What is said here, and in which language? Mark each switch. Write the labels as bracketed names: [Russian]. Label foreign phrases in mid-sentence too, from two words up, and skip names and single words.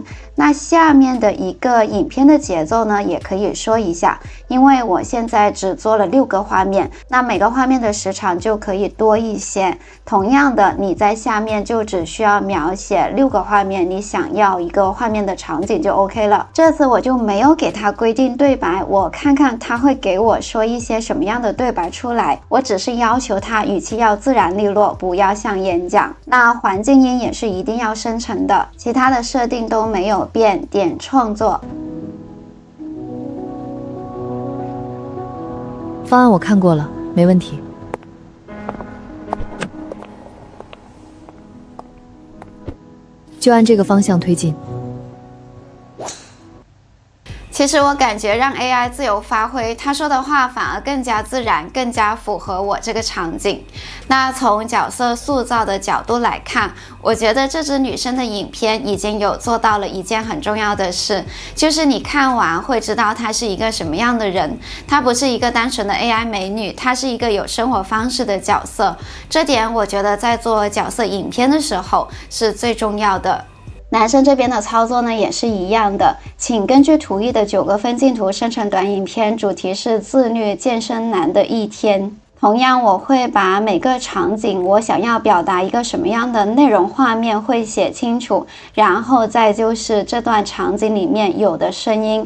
[Chinese] 那下面的一個影片的節奏呢，也可以說一下，因為我現在只做了6個畫面，那每個畫面的時長就可以多一些。同樣的，你在下面就只需要描寫6個畫面，你想要一個畫面的場景就 OK 了。這次我就沒有給他規定對白，我看看他會給我說一些什麼樣的對白出來，我只是要求他語氣要自然利落，不要像演講。那環境音也是一定要生成的，其他的設定都沒有變。點創作。方案我看過了，沒問題。就按這個方向推進。其實我感覺讓 AI 自由發揮，他說的話反而更加自然，更加符合我這個場景。那從角色塑造的角度來看，我覺得這支女生的影片已經有做到了一件很重要的事，就是你看完會知道她是一個什麼樣的人。她不是一個單純的 AI 美女，她是一個有生活方式的角色。這點我覺得在做角色影片的時候是最重要的。男生這邊的操作呢也是一樣的，請根據圖一的9個分鏡圖生成短影片，主題是自律健身男的一天。同樣，我會把每個场景我想要表達一個什麼樣的內容畫面會寫清楚，然後再就是這段場景裡面有的聲音。